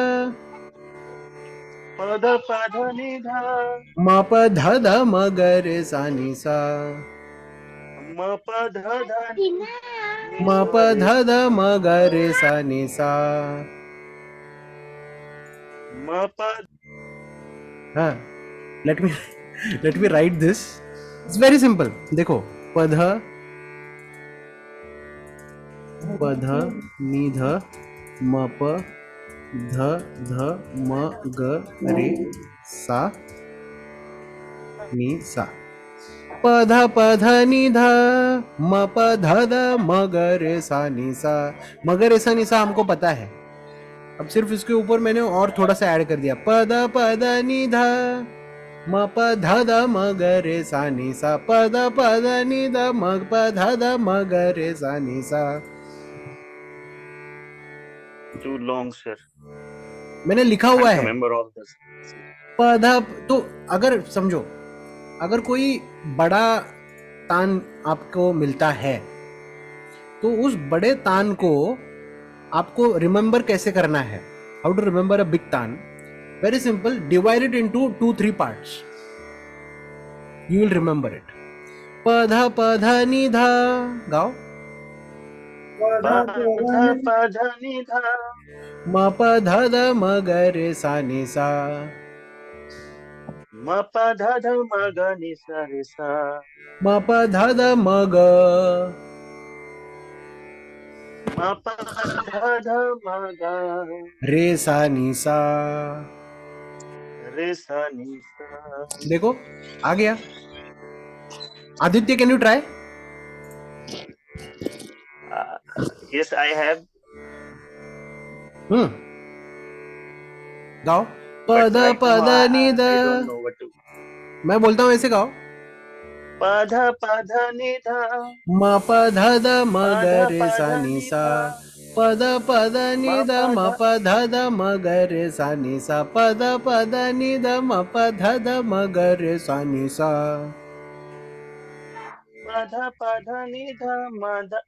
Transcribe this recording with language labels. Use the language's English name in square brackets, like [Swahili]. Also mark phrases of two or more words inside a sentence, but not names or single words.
[Hindi] पद नि ध. म प ध ध म ग रे सा नी सा. म प ध ध म प ध ध म ग रे सा नी सा. म प. हाँ, [English] let me write this. It's very simple. [Hindi] देखो, पध नि ध म प ध ध म ग रे सा नी सा. पध नि ध म प ध ध म ग रे सा नी सा. म ग रे सा नी सा हमको पता है. अब सिर्फ इसके ऊपर मैंने और थोड़ा सा ऐड कर दिया. पद नि ध म प ध ध म ग रे सा नी सा. पद नि ध म प ध ध म ग रे सा नी सा. [English] Too long, sir. [Hindi] मैंने लिखा हुआ [English] Can't [Hindi] है. [English] remember all this. [Hindi] पद. तो अगर समझो, अगर कोई बड़ा तान आपको मिलता है, तो उस बड़े तान को आपको रिमेंबर कैसे करना है? [English] How to remember a big तान? Very simple. Divide it into 2-3 parts. You will remember it. [Hindi] पध नि ध. गाओ. पद नि ध. म प ध ध म ग रे सा नी सा. म प ध ध म ग नि सा रे सा. म प ध ध म ग. म प ध ध म ग. रे सा नी सा. रे सा नी सा. देखो, आ गया. आदित्य, [English] Can you try? Yes, I have. [Hindi] गाओ. [English] But right now, [Hindi] पद नि ध. [English] I don't know what to. [Hindi] मैं बोलता हूँ ऐसे गाओ. पध नि ध. म प ध ध म ग पध रे सा नी नि सा. ध. पद नि म ध म प ध ध म ग रे सा नी सा. पद नि ध म प ध ध म ग रे सा नी सा. पध नि ध म ध.